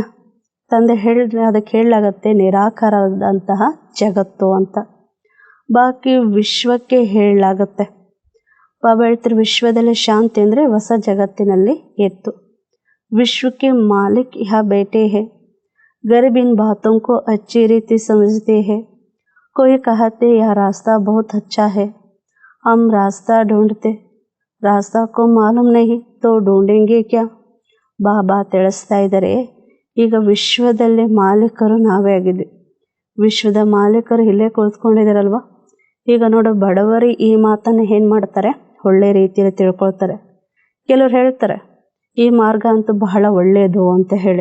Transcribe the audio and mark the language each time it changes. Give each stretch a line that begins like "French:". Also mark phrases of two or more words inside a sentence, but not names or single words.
Kannada: ತಂದೆ ಅದಕ್ಕೆ ಹೇಳಲಾಗತ್ತೆ ನಿರಾಕಾರವಾದಂತಹ ಜಗತ್ತು ಅಂತ. ಬಾಕಿ ವಿಶ್ವಕ್ಕೆ ಹೇಳಲಾಗುತ್ತೆ. ಬಾಬಾ ಹೇಳ್ತಾರೆ, ವಿಶ್ವದಲ್ಲಿ ಶಾಂತಿ ಅಂದರೆ ಹೊಸ ಜಗತ್ತಿನಲ್ಲಿ ಎತ್ತು.
Hindi: विश्व के मालिक यह बेटे हैं, गरीब इन बातों को अच्छी रीति समझते हैं. कोई कहते यह रास्ता बहुत अच्छा है, हम रास्ता ढूंढते, रास्ता को मालूम नहीं तो ढूंढेंगे क्या.
Kannada: ಬಾಬಾ ತಿಳಿಸ್ತಾ ಇದ್ದಾರೆ, ಈಗ ವಿಶ್ವದಲ್ಲಿ ಮಾಲೀಕರು ನಾವೇ ಆಗಿದ್ವಿ. ವಿಶ್ವದ ಮಾಲೀಕರು ಇಲ್ಲೇ ಕುಳಿತುಕೊಂಡಿದ್ದಾರಲ್ವ. ಈಗ ನೋಡು, ಬಡವರು ಈ ಮಾತನ್ನು ಏನು ಮಾಡ್ತಾರೆ? ಒಳ್ಳೆ ರೀತಿಯಲ್ಲಿ ತಿಳ್ಕೊಳ್ತಾರೆ. ಕೆಲವ್ರು ಹೇಳ್ತಾರೆ, ಈ ಮಾರ್ಗ ಅಂತೂ ಬಹಳ ಒಳ್ಳೆಯದು ಅಂತ ಹೇಳಿ.